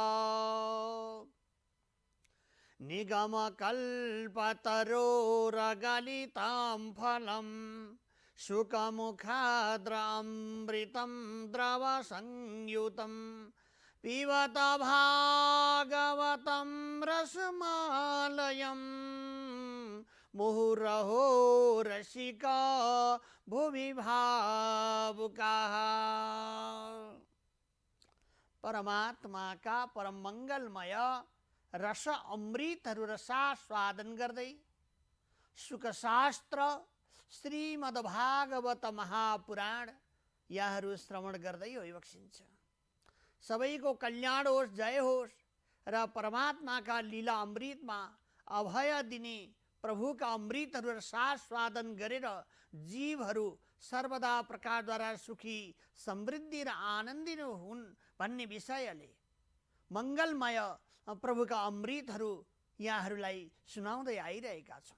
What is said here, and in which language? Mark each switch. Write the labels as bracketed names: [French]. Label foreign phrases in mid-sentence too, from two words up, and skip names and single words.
[Sanskrit] निगमकल्पतरोरगलितां फलं शुकमुखाद्रामृतं द्रवसंयुतं पिबत भागवतं रसमालयं मुहुरहो रसिका भुवि भावुकाः। [Nepali] परमात्मा का परम मंगलमय रस अमृतहरू रसास्वादन गर्दै सुखशास्त्र श्रीमद्भागवत महापुराण यहाँहरू श्रवण गर्दै बक्सिन्छ। सबैको कल्याण होस्, जय होस् र परमात्माका लीला अमृतमा अभय दिने प्रभुका अमृतहरू रसास्वादन गरेर जीवहरू सर्वदा प्रकारद्वारा सुखी समृद्धि र आनन्दित हुन् भन्ने विषयले मंगलमय प्रभुका अमृतहरू यहाँहरूलाई सुनाउँदै आइरहेका छौँ।